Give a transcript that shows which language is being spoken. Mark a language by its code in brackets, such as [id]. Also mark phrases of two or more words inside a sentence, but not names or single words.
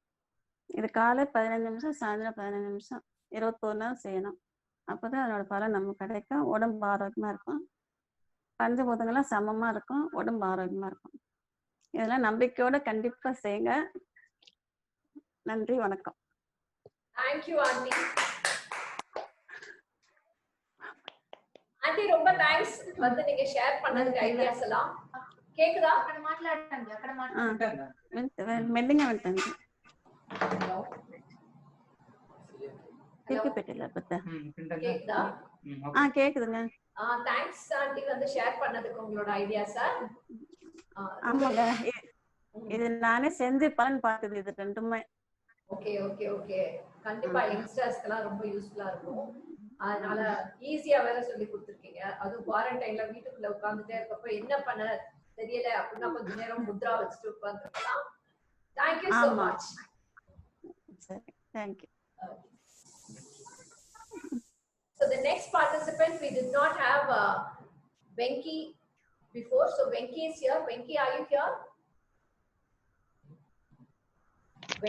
[ta] இது காலை 15 நிமிஷம், சாயந்தரம் 15 நிமிஷம் 21 நாள் செய்யணும். அப்பதான் அதனோட பலன் நமக்கு கிடைக்கும். உடம்பு ஆரோக்கியமா இருக்கும். பஞ்சபூதங்கள்லாம் சமமா இருக்கும். உடம்பு ஆரோக்கியமா இருக்கும். இதெல்லாம் நம்பிக்கையோட கண்டிப்பா செய்யுங்க. நன்றி, வணக்கம். [en] Thank you, Aunty. [ta] ஆண்டி ரொம்ப தேங்க்ஸ் வந்து நீங்க ஷேர் பண்ணதுக்கு ஐடியாஸ் எல்லாம். கேக்குதா? [te] అక్కడ మాట్లాడండి అక్కడ ఆ, మాట్లాడండి. మెల్లిగా వెళ్తాను திருப்பி పెట్టిಲ್ಲ పెద్ద [ta] கேக்குதா? கேக்குதுங்க தேங்க்ஸ் ஆண்டி வந்து ஷேர் பண்ணதுக்கு உங்களோட ஐடியாஸ. ஆமாங்க இது நானே செஞ்சு பலன் பார்த்தது இது ரெண்டுமே. [en] okay okay okay. [ta] கண்டிப்பா யங்ஸ்டர்ஸ்க்குலாம் ரொம்ப யூஸ்ஃபுல்லா இருக்கும். அதனால ஈஸியா வேற சொல்லி கொடுத்துருக்கீங்க. அதுவும் குவாரண்டைன்ல வீட்டுக்குள்ள உட்கார்ந்துட்டே இருக்கப்ப என்ன பண்ண தெரியல அப்படின்னா கொஞ்ச நேரம் முத்ரா வச்சுட்டு உட்கார்ந்துருக்கலாம். [en] தேங்க்யூ so much. [ta] சரி தேங்க்யூ. [en] So the next participant, we did not have Venki before. So Venki is here. Venki, are you here? Venki?